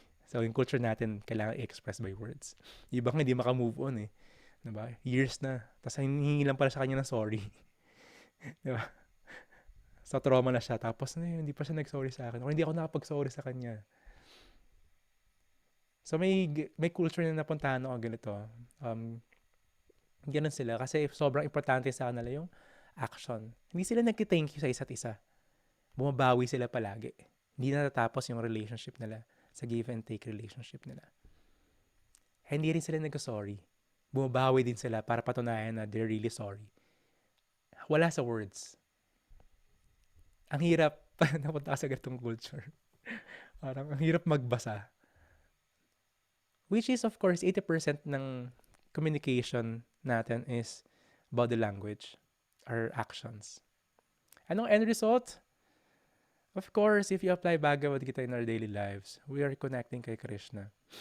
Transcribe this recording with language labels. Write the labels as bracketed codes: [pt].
[tl] So, yung culture natin, kailangan i-express by words. Ibang hindi maka-move on eh. Diba? Years na. Tapos, hihingi lang pala sa kanya ng sorry. Diba? So, trauma na siya. Tapos, hindi pa siya nag-sorry sa akin. O hindi ako nakapag-sorry sa kanya. So, may culture na napuntahan ako ganito. Ganun sila. Kasi sobrang importante sa kanila yung action. Hindi sila nag-thank you sa isa't isa. Bumabawi sila palagi. Hindi natatapos yung relationship nila sa [en] give and take relationship [tl] nila. Hindi rin sila nag-sorry. Bumabawi din sila para patunayan na [en] they're really sorry. [tl] Wala sa words. Ang hirap, napunta ka sa ganitong culture. Parang ang hirap magbasa. [en] Which is, of course, 80% ng communication natin is body language or actions. [tl] Anong end result? [en] Of course, if you apply Bhagavad Gita in our daily lives, we are connecting kay Krishna.